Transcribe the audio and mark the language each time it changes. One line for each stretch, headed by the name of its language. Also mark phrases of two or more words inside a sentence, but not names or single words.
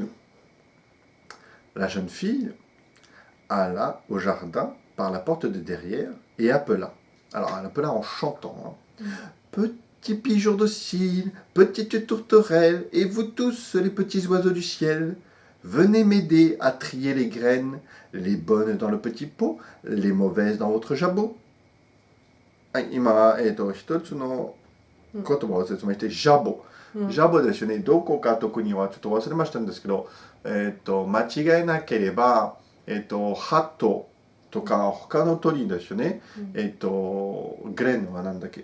French: » La jeune fille alla au jardin par la porte de derrière et appela. Alors elle appela en chantant. Petits pigeons dociles, petites tourterelles, et vous tous les petits oiseaux du ciel, venez m'aider à trier les graines, les bonnes dans le petit pot, les mauvaises dans votre jabot.
Japanese: はい、今、一つの言葉を説明して、ジャボ。ジャボですよね。どこか特にはちょっと忘れましたんですけど、間違えなければ、ハトとか他の鳥ですよね。グレンは何だっけ？